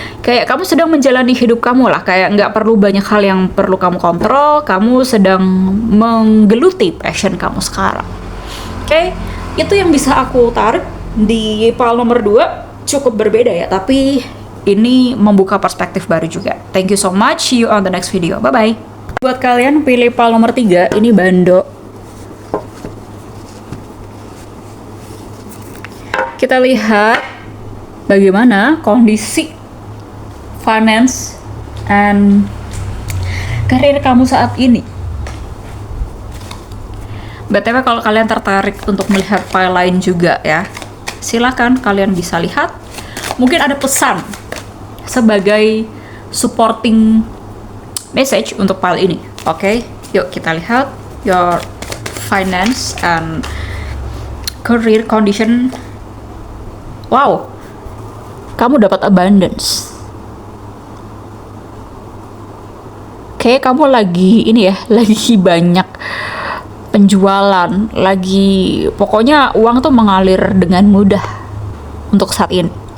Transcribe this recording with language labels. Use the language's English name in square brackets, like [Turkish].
[Indonesian] Kayak kamu sedang menjalani hidup kamu lah, kayak nggak perlu banyak hal yang perlu kamu kontrol, kamu sedang menggeluti passion kamu sekarang. Oke? Itu yang bisa aku tarik di pile nomor 2. Cukup berbeda ya, tapi ini membuka perspektif baru juga. [English] Thank you so much, see you on the next video, bye-bye. [Indonesian] Buat kalian pilih pile nomor 3, ini Bando. Kita lihat bagaimana kondisi finance and karir kamu saat ini. BTW kalau kalian tertarik untuk melihat file lain juga ya, silakan kalian bisa lihat. Mungkin ada pesan sebagai supporting message untuk file ini. Oke, yuk kita lihat [English] your finance and career condition. [Indonesian] Wow, kamu dapat abundance. Kayak kamu lagi lagi banyak penjualan, lagi pokoknya uang tuh mengalir dengan mudah untuk saat ini.